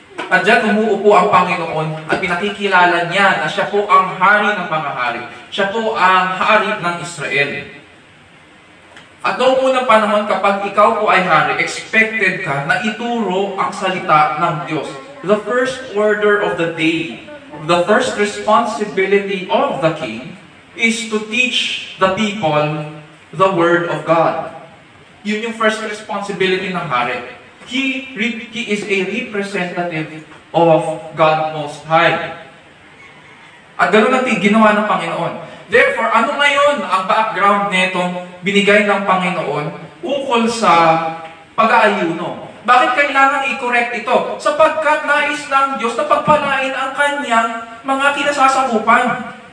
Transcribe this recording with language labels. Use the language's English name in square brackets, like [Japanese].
[Filipino] At dyan umuupo ang Panginoon at pinakikilala niya na siya po ang hari ng mga hari. Siya po ang hari ng Israel. At noong unang panahon, kapag ikaw po ay hari, expected ka na ituro ang salita ng Diyos. [English] The first order of the day, the first responsibility of the king is to teach the people the Word of God. [Filipino] Yun yung first responsibility ng hari. [English] He is a representative of God Most High. [Filipino] At ganoon ang ginawa ng Panginoon. Therefore, ano ngayon ang background netong binigay ng Panginoon ukol sa pag-aayuno? Bakit kailangan i-correct ito? Sapagkat nais ng Diyos na pagpalain ang kanyang mga kinasasakupan.